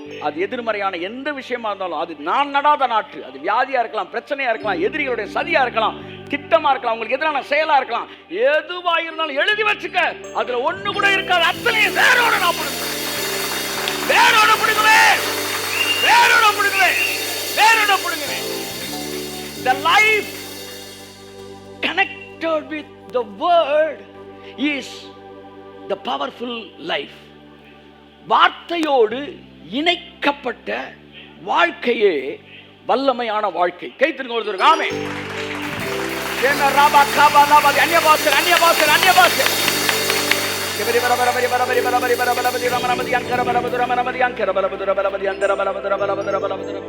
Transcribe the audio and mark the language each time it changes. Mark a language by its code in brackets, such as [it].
[ta] அது எதிர்மறையான எந்த விஷயமா இருந்தாலும், அது நான் நடாத நாற்று. அது வியாதியா இருக்கலாம், பிரச்சனையா இருக்கலாம், எதிரிகளுடைய சதியா இருக்கலாம், திட்டமா இருக்கலாம், உங்களுக்கு எதிரான செயலா இருக்கலாம், எதுவா இருந்தாலும் எழுதி வச்சுக்க. அதுல ஒண்ணு கூட இருக்காது. அத்தனையும் வேரோட நான் பிடிக்குவேன், வேரோட பிடிக்குவேன், வேரோட பிடிக்குவேன், வேரோட பிடிக்குவேன். [en] The life connected with the word is the powerful life. [ta] வார்த்தையோடு இணைக்கப்பட்ட வாழ்க்கையே வல்லமையான வாழ்க்கை. கைத்தருங்க ஒருத்தருக்கு ஆமென். சேன ராபா காபா நாபா அன்யபாசர் அன்யபாசர் அன்யபாசர் கபரி பரபர பரி பரபரி பரபரி பரபர பரி ரமரமதி அங்கர பரபதுர ரமரமதி அங்கர பரபதுர பரபதி அந்தர பரபதுர பரபதுர பரபதுர.